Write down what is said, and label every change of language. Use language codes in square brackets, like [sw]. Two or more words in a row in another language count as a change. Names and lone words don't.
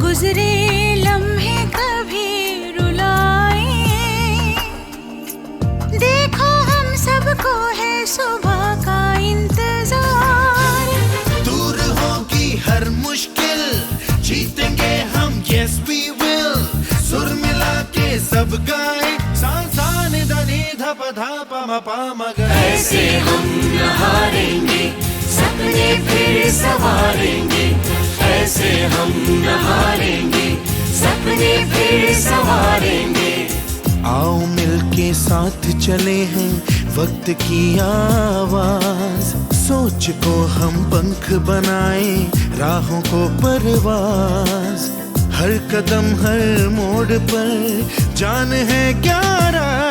[hi] गुजरे लम्हे कभी रुलाए, देखो हम सबको है सुबह का इंतजार। दूर होगी हर मुश्किल, जीतेंगे हम [en] yes we will, [hi] सुर मिला के सब गाए, सा सा नि ध नि ध प ध प म प म ग। ऐसे हम न हारेंगे, सपने फिर संवारेंगे। ऐसे हम न हारेंगे, सपने फिर संवारेंगे। आओ मिलके साथ चले हैं वक्त की आवाज, सोच को हम पंख बनाए, राहों को परवाज, हर कदम हर मोड़ पर जान है क्या राज।